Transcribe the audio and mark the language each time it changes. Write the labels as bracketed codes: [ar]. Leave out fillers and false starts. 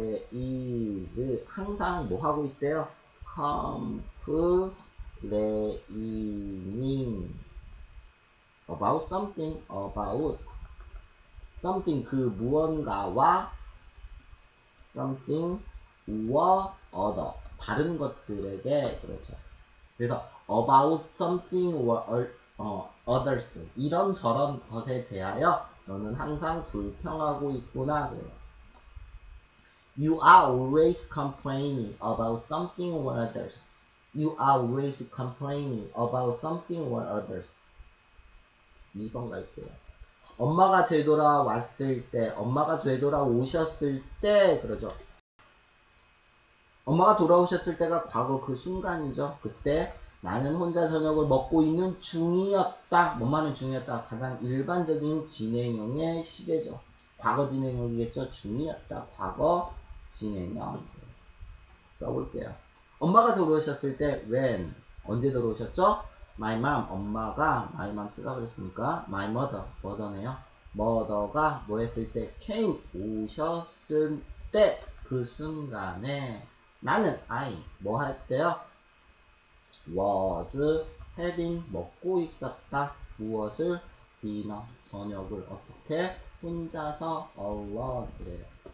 [ko] always 항상 뭐 하고 있대요? [en] complaining about something [ko] 그 무언가와 [en] something or other [ko] 다른 것들에게, 그렇죠. 그래서 [en] about something or others [ko] 이런저런 것에 대하여 너는 항상 불평하고 있구나. 그래요. [en] You are always complaining about something or others. You are always complaining about something or others. [ko] 2번 갈게요. 엄마가 되돌아왔을 때, 엄마가 되돌아오셨을 때, 그러죠. 엄마가 돌아오셨을 때가 과거 그 순간이죠. 그때 나는 혼자 저녁을 먹고 있는 중이었다. 뭐만은 중이었다. 가장 일반적인 진행형의 시제죠. 과거 진행형이겠죠. 중이었다. 과거 진행형. 써볼게요. 엄마가 돌아오셨을 때 when 언제 돌아오셨죠? [en] My mom [ko] 엄마가 [en] my mom [ko] 쓰라 그랬으니까 [en] my mother mother네요. [ko] mother가 뭐 했을 때 came 오셨을 때 그 순간에 나는 I 뭐 할 때요? [en] was having [ko] 먹고 있었다. 무엇을? dinner 저녁을 어떻게? 혼자서 alone 이래요.